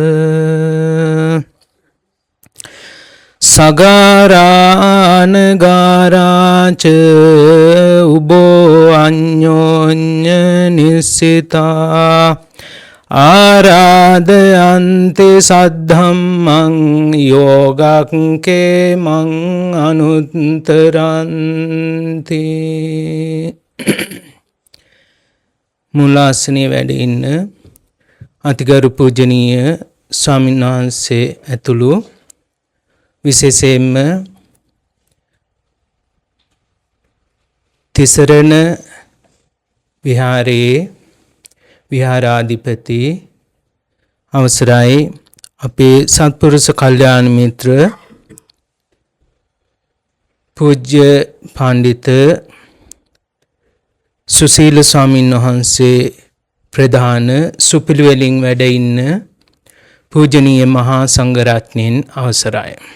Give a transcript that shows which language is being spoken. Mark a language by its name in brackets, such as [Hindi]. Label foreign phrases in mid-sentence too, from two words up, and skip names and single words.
[Pali] සගාරානගාරාච උබෝ අඤ්ඤෝඤ්ඤ නිස්සිතා ආරාධයන්ති සද්ධම්මං යෝගක්ඛේමං අනුත්තරන්ති. [Sinhala] මුලාසනේ වැඩ ඉන්න අතිගරු පූජනීය ස්වාමීන් වහන්සේ ඇතුළු විශේෂයෙන්ම තිසරණ විහාරයේ විහාරාධිපති අවසරයි අපේ සත්පුරුෂ කල්යාණ මිත්‍ර පූජ්‍ය පඬිත සුසීල ස්වාමීන් වහන්සේ ප්‍රධාන සුපිළිවෙලින් වැඩ ඉන්න පූජනීය මහා සංඝරත්නයන් අවසරයි.